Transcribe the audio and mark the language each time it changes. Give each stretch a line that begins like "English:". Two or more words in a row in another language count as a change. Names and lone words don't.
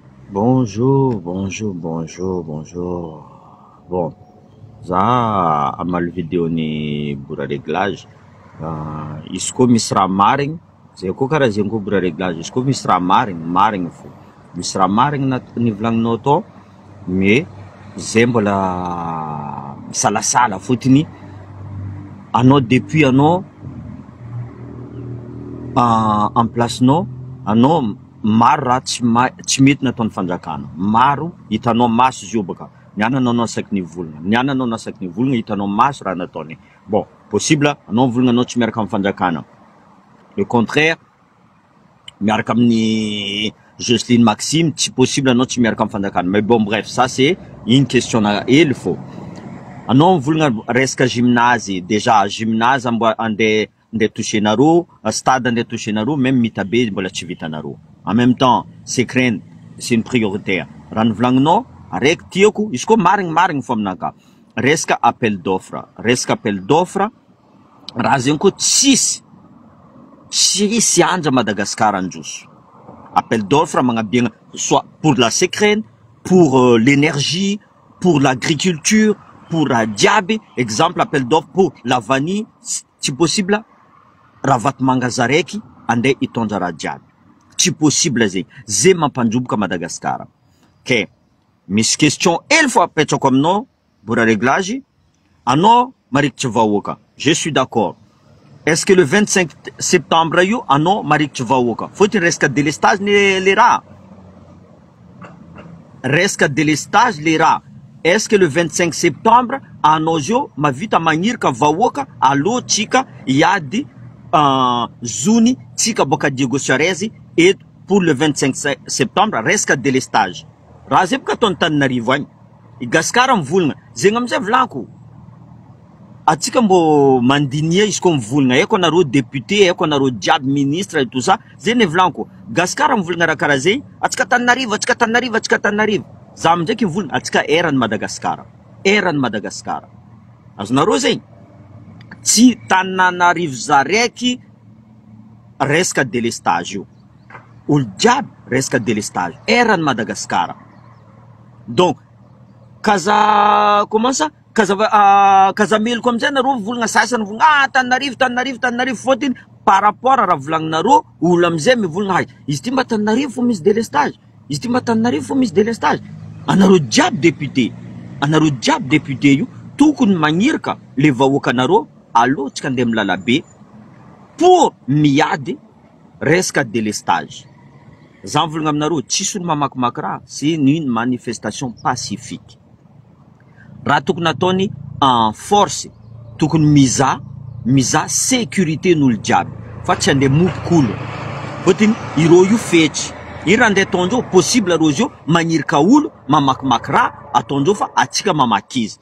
French: Bonjour, bonjour, bonjour, bonjour. Bon,
Malagasy: za amal vidéo ni bora réglage. Izy koa misy raha marigny, zay koa karaha zay koa bora réglage. Izy koa misy raha marigny fo. Misy raha marigny nivolaninao tao, mais zay mbola misalasala fotony anao depuis anao
French: en place-
Malagasy: nao, anao maro raha tsy mety nataon'ny fanjakana. Maro hitanao maso izy io baka. Niananao anao saky nivolagna. Niananao na saky nivolagna hitanao maso raha nataony. Bon, possible anao mivolagna tsy miaraka amin'ny fanjakana.
French: Le contraire,
Malagasy: miaraka amin'ny Jocelyne Maxime, tsy possible anao tsy miaraka amin'ny fanjakana.
French: Mais bon bref, ça c'est une question
Malagasy: na hely fô. Anao mivolagna resaka gymnase, déjà gymnase andeha touchénareo, stade andeha touchénareo, même mitabe mbola tsy vitanareo.
French: En même temps, c'est crainte, c'est une prioritaire.
Malagasy: Raha nivolagninao, araiky tiako, izy koa marigny fo aminaka. Resaka
French: appel d'offre.
Malagasy: Resaka
French: appel d'offre,
Malagasy: raha zegny koa tsisy anja Madagascar androso.
French: Appel d'offre magnabiagna soit pour la sécrène, pour l'énergie, pour l'agriculture, pour diaby. Exemple, appel d'offre pour la vanille,
Malagasy: tsy possible raha vato mangaza raiky andeha hitondra raha jiaby. Tsy possible zegny. Zay mampandroboka Madagascar. Ok, misy question hely fo apetrako aminao, bora réglage. Anao marikitry vahoaka.
French: Je suis d'accord. Est-ce que le 25 septembre
Malagasy: io anao marikitry vahoaka? Fotony resaka délestage le raha. Resaka délestage le raha.
French: Est-ce que le 25 septembre
Malagasy: anao zio mavita magnirika vahoaka alo tsika hiady zony tsika boka Diego Suarez
French: et pour le 25 septembre
Malagasy: resaka délestage. Raha zay boka ataony Tananarivo agny. I Gasikara mivolagna. Zegny amizay volanko. Atsika mbo mandinia izy koa mivolagna. Eko anareo député, eko anareo jiaby ministre
French: et tout ça.
Malagasy: Zay ne volanko. Gasikara mivolagna raha karaha zay. Atsika Tananarivo. Za amindraiky mivolagna atsika eran'ny Madagasikara. Eran'ny Madagasikara. Azonareo zegny. Tsy Tananarivo zaraiky resaka délestage io. Olo jiaby resaka délestage. Eran'ny Madagasikara.
French: Donc, comment ça?
Malagasy: Kazameloko amizay nareo volagna sasany volagna Tananarivo fotiny
French: par rapport à
Malagasy: raha volagninareo olo amizay mivolagna hay. Izy ty mba Tananarivo fo misy délestage. Izy ty mba Tananarivo fo misy délestage. Anareo jiaby député io tokony magnirika le vahoakanareo alotsika andeha amin'ny lalabe pour miady resaka délestage. Za mivolagna aminareo tsisy olo mamakimaky raha,
French: c'est une manifestation pacifique.
Malagasy: Raha tokony ataony
French: en force,
Malagasy: tokony miza sécurité n'olo jiaby fa tsy andeha mopok'olo. Fotony ireo io fetsy. I raha andeha ataondreo possible reo io magnirika olo mamakimaky raha ataondreo fa atsika mamaky izy.